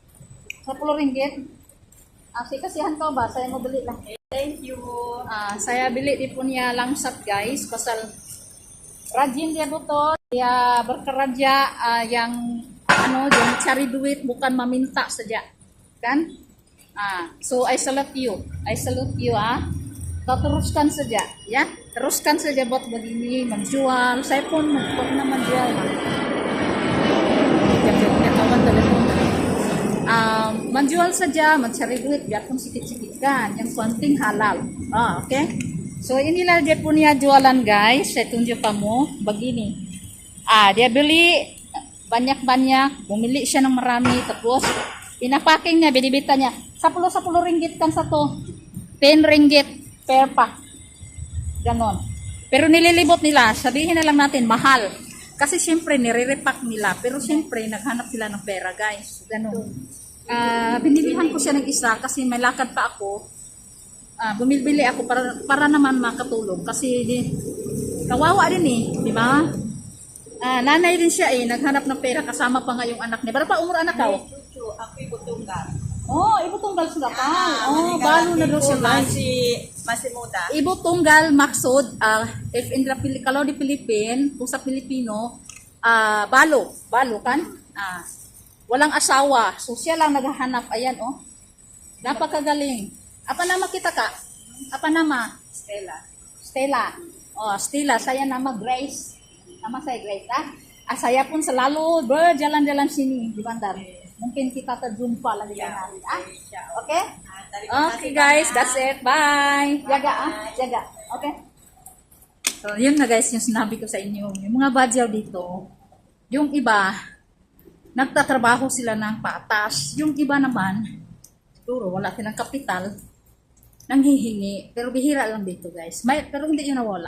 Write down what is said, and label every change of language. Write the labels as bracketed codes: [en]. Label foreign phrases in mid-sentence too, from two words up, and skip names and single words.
[ms] 10 ringgit. Asik kasihan kau, Bah. Saya mau beli lah. [en] Thank you. [ms] Saya beli di punya langsat, guys. Pasal rajin dia betul. Dia bekerja yang yang cari duit, bukan meminta saja. Kan? [en] So I salute you. I salute you, [ms] Kau teruskan saja, ya. Teruskan saja buat begini, menjual. Saya pun pernah menjual, kawan telepon. Menjual saja, mencari duit, biarpun sedikit-sedikit kan. Yang penting halal. Oke. So inilah dia punya jualan, guys. Saya tunjuk kamu begini. Dia beli banyak-banyak, [tl] bumili siya ng marami, tapos pinapaking niya, binibitanya 10 ringgit [ms] kan satu, [tl] 10 ringgit [en] per pack, [tl] ganon. Pero nililibot nila, sabihin na lang natin mahal, kasi siyempre nire-repack nila, pero siyempre naghanap sila ng pera, guys, ganon. Binilihan ko siya ng isa kasi may lakad pa ako. Bumibili ako para naman makatulong kasi kawawa din di ba? Nanay din siya naghanap ng pera, kasama pa nga yung anak niya. [ms] Berapa umur anak kau? Cucu, aku ibu tunggal. Oh, ibu tunggal sudah baru [tl] na daw siya, [ms] guys. Masih muda. Ibu tunggal maksud, kalau di Pilipin, [tl] kung sa Pilipino, balo kan? Walang asawa. So siya lang naghahanap, ayan oh. Napakagaling. [ms] Apa nama kita, Kak? Apa nama? Stella. Oh, Stella, saya nama Grace. Nama saya Grace, saya pun selalu berjalan-jalan sini di Bandar. Mungkin kita terjumpa lagi lain hari, Oke? Oke, [en] guys, that's it. Bye. [ms] Jaga, jaga. Oke. [tl] So, yun na, guys, yung sinabi ko sa inyo. Yung mga badyaw dito, yung iba, nagtatrabaho sila ng patas. Yung iba naman, siguro wala silang kapital, nanghihingi. Pero bihira lang dito, guys. Pero hindi yun nawala.